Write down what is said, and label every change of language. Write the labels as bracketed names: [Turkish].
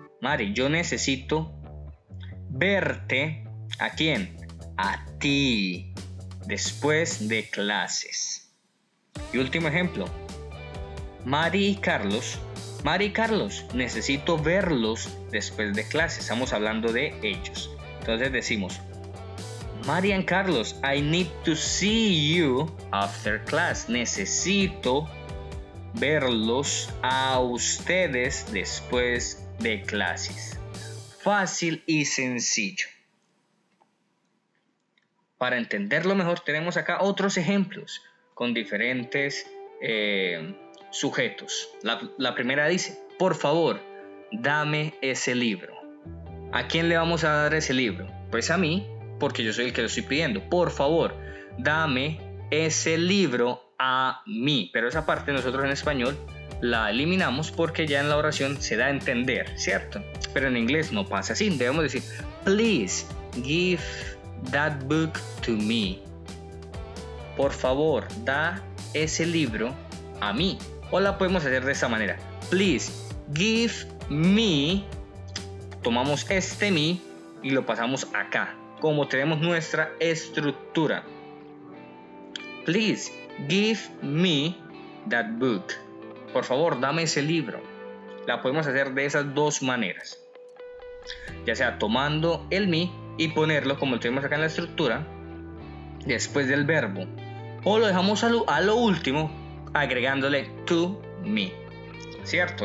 [Spanish] Mari, yo necesito verte. ¿A quién? A ti, después de clases. Y último ejemplo, Mari y Carlos, necesito verlos después de clase. Estamos hablando de ellos. Entonces decimos, [English] Mari and Carlos, I need to see you after class. [Spanish] Necesito verlos a ustedes después de clases. Fácil y sencillo. Para entenderlo mejor tenemos acá otros ejemplos con diferentes sujetos. La primera dice, por favor, dame ese libro. ¿A quién le vamos a dar ese libro? Pues a mí, porque yo soy el que lo estoy pidiendo. Por favor, dame ese libro a mí. Pero esa parte nosotros en español la eliminamos porque ya en la oración se da a entender, ¿cierto? Pero en inglés no pasa así. Debemos decir, [English] please give that book to me. [Spanish] Por favor, da ese libro a mí. O la podemos hacer de esta manera. [English] Please give me. [Spanish] Tomamos este me y lo pasamos acá. Como tenemos nuestra estructura. [English] Please give me that book. [Spanish] Por favor, dame ese libro. La podemos hacer de esas dos maneras. Ya sea tomando el me y ponerlo como lo tenemos acá en la estructura después del verbo. O lo dejamos a lo último agregándole to me. ¿Cierto?